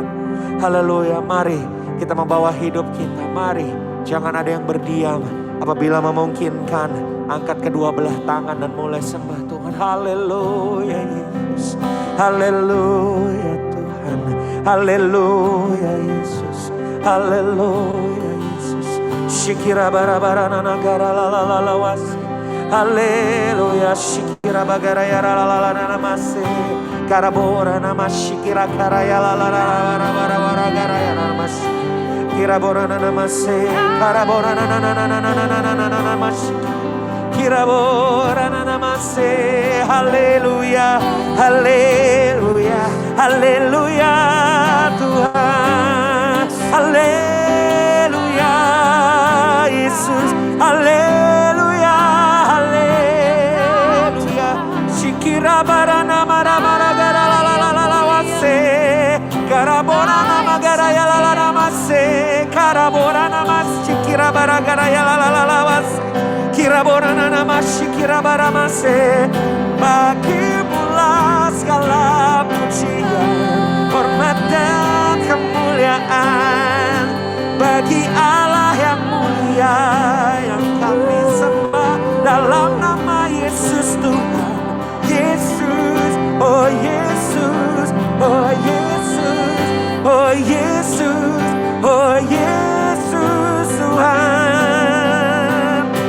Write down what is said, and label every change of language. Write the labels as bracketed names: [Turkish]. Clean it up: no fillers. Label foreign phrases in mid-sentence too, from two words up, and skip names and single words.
[Indonesian] Haleluya, mari kita membawa hidup kita. Mari jangan ada yang berdiam. Apabila memungkinkan, angkat kedua belah tangan dan mulai sembah Tuhan. Haleluya Yesus, haleluya Tuhan, haleluya Yesus, haleluya Yesus. Shikira bara bara nanagara la la la la wasi, Haleluya. Shikira bagaraya la la la la namase. Karabora namashikira karaya la la la la la garaya namase. Kirabora namase. Karabora na na na na na na na na na namase. Kirabora namase. Haleluya. Haleluya. Haleluya Tuhan. Haleluya Yesus. Haleluya. Haleluya. Shikira barana mara mara gara la la la la la wase. Karabora nama gara ya la la la mase. Karabora nama shikira bara gara ya la la la la wase. Kirabora nama shikira bara mase. Bagimulah segala pujian, hormat dan kemuliaan bagi Allah yang mulia yang kami sembah dalam nama Yesus Tuhan. Yesus, oh Yesus, oh Yesus, oh Yesus, oh Yesus Tuhan.